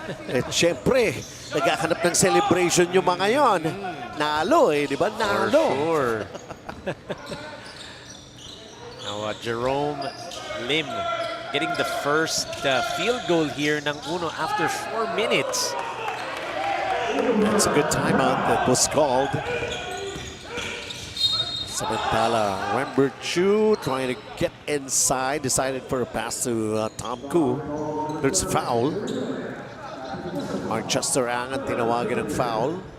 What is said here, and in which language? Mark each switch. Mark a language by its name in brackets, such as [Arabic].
[Filipino] At syempre, naghahanap ng celebration yung mga yon. Nalo eh, di ba? Nalo. [English] For sure. Now, Jerome Lim getting the first field goal here ng Uno after 4 minutes. That's a good timeout that was called. [Filipino] Samantala, [English] Rembert Chu trying to get inside, decided for a pass to Tom Koo. There's a foul. [Filipino] Mark Chesterang ang tinawagan ng foul.